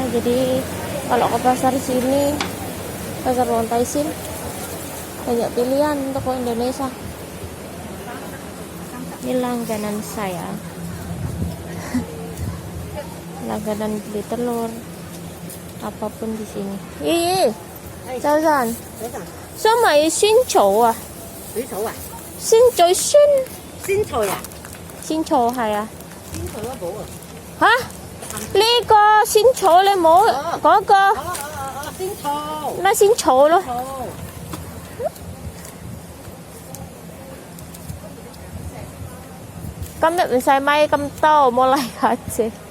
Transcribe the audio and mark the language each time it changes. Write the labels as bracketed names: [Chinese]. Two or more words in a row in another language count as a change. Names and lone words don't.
[Indonesian] Jadi kalau ke pasar sini, pasar Montaisin, banyak pilihan toko Indonesia. Ini langganan saya. Langganan beli telur, apapun di sini. Iya, Jajan. Sama [Cantonese] Xinqiu 啊？水草啊？ Xinqiu 仙草呀？ Xinqiu 係啊？仙草都冇啊？吓？呢個仙草你冇嗰個？仙草。咪仙草咯。今日唔使買咁多，冇嚟下啫。